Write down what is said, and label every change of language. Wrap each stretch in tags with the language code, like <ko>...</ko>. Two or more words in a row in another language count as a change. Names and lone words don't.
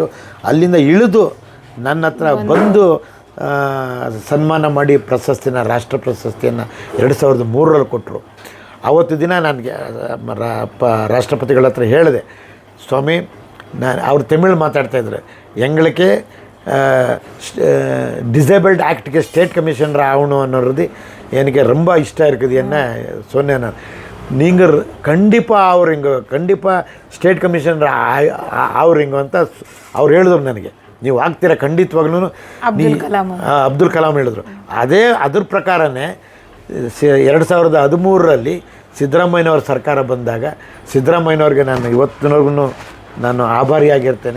<kn>ಅಲ್ಲಿಂದ ಇಳಿದು ನನ್ನ ಹತ್ರ ಬಂದು ಸನ್ಮಾನ ಮಾಡಿ ರಾಷ್ಟ್ರ ಪ್ರಶಸ್ತಿಯನ್ನು 2003ರಲ್ಲಿ ಕೊಟ್ಟರು. ಆವತ್ತು ದಿನ ನನಗೆ ರಾಷ್ಟ್ರಪತಿಗಳ ಹತ್ರ ಹೇಳಿದೆ, ಸ್ವಾಮಿ, ಅವ್ರು ತಮಿಳು ಮಾತಾಡ್ತಾಯಿದ್ರು,</kn> <ta>எங்களுக்கு</ta> <en>disabled act state commissioner</en> <ta>ஆகணும்னுறது எனக்கு ரொம்ப இஷ்டம் இருக்குது என்ன சொன்னேன் நான். நீங்கள் கண்டிப்பாக</ta> <en>state commissioner</en> <kn>ಅವ್ರಿಂಗ ಅಂತ ಅವ್ರು ಹೇಳಿದ್ರು ನನಗೆ. ನೀವು ಆಗ್ತೀರಾ ಖಂಡಿತವಾಗ್ಲೂ. ಅಬ್ದುಲ್ ಕಲಾಂ ಹೇಳಿದ್ರು. ಅದ್ರ ಪ್ರಕಾರನೇ 2013ರಲ್ಲಿ ಸಿದ್ದರಾಮಯ್ಯನವ್ರ ಸರ್ಕಾರ ಬಂದಾಗ ಸಿದ್ದರಾಮಯ್ಯನವ್ರಿಗೆ ನಾನು ಇವತ್ತಿನವರೆಗೂ ನಾನು ಆಭಾರಿಯಾಗಿರ್ತೇನೆ.</kn>